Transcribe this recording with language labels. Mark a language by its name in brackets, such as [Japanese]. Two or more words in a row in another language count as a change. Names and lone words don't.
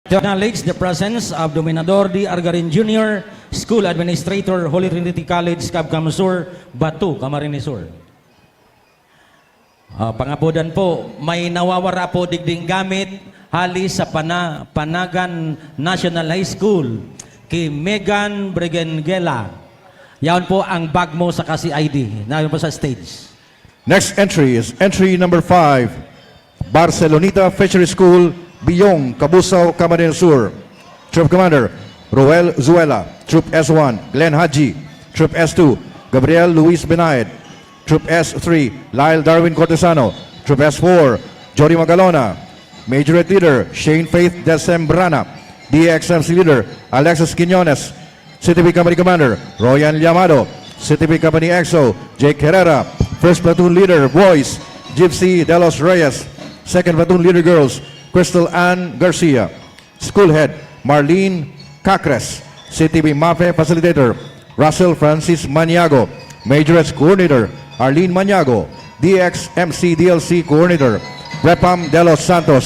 [English] To acknowledge the presence of Dominador D. Argarin Jr., School Administrator, Holy Trinity College, Cabcam Sur, Batu, Camarines Sur. [Rinconada Bikol] Pangapodan po, may nawawara po digding gamit hali sa Panagan National High School kay Megan Brigengela. Yan po ang bag mo sa kasi ID. Nayon po sa stage. [English] Next entry is entry number 5, Barceloneta Fishery School, Biyong, Cabusao, Camarines Sur. Troop Commander, Roel Zuela. Troop S1, Glenn Haji. Troop S2, Gabriel Luis Benayed. Troop S3, Lyle Darwin Cortesano. Troop S4, Jody Magalona. Major Leader, Shane Faith Desembrana. DXMC Leader, Alexis Quinones. CTV Company Commander, Royan Llamado. CTV Company EXO, Jake Herrera. First Platoon Leader, Boys, Gypsy De Los Reyes. Second Platoon Leader, Girls, Crystal Ann Garcia. School Head, Marlene Cacres. CTV MAFE Facilitator, Russell Francis Maniago. Majorettes Coordinator, Arlene Maniago. DXMC DLC Coordinator, Repam De Los Santos.